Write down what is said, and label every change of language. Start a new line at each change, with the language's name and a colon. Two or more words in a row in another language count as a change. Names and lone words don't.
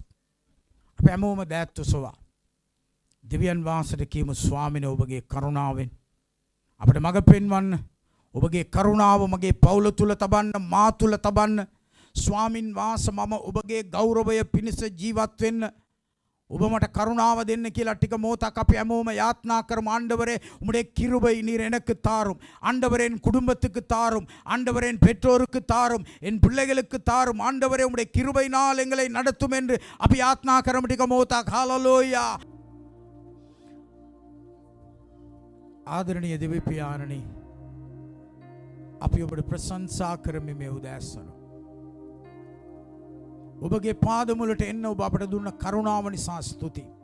Sinhala: අපේ හැමෝම දෑත් ඔසවා දෙවියන් වහන්සේට කියමු, ස්වාමීනි ඔබගේ කරුණාවෙන් අපට මඟ පෙන්වන්න. ඔබගේ කරුණාව මගේ පවුල තුල තබන්න, මා තුල තබන්න. ස්වාමින් වහන්සේ මම ඔබගේ ගෞරවය පිණිස ජීවත් වෙන්න ඔබ මට කරුණාව දෙන්න කියලා ටික මොහොතක් අපි හැමෝම යාත්නා කරමු.
Tamil: ஆண்டவரே உம்முடைய கிருபை நீர் எனக்கு தாரும். ஆண்டவரே என் குடும்பத்துக்கு தாரும். ஆண்டவரே என் பெற்றோருக்கு தாரும். என் பிள்ளைகளுக்கு தாரும். ஆண்டவரே உம்முடைய கிருபையினால் எங்களை நடத்தும் என்று
Sinhala: අපි යාත්නා කරමු ටික මොහොතක්.
Tamil: හalleluya.
Sinhala: ආදරණීය දෙවි පියාණනි, අපි ඔබට ප්‍රශංසා කරමු මේ උදෑසන. ඔබගේ පාදමුලට එන්න ඔබ අපට දුන්න කරුණාව නිසා ස්තුති.